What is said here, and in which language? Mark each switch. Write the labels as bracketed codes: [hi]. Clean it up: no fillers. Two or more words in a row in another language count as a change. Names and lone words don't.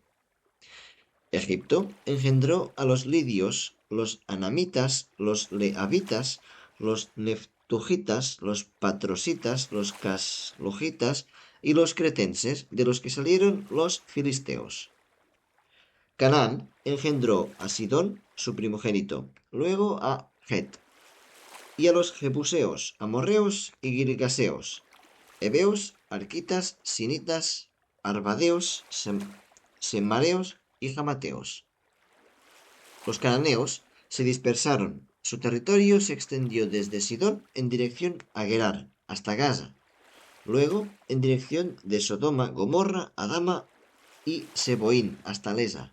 [es] Egipto engendró a los lidios, los anamitas, los leavitas, los neftujitas, los patrositas, los caslujitas y los cretenses, de los que salieron los filisteos. Canaán engendró a Sidón, su primogénito, luego a Het, y a los jebuseos, amorreos y girgaseos, heveos, arquitas, sinitas, arvadeos, semareos y jamateos. Los cananeos se dispersaron. Su territorio se extendió desde Sidón en dirección a Gerar hasta Gaza, luego en dirección de Sodoma, Gomorra, Adama y Seboín hasta Lesa.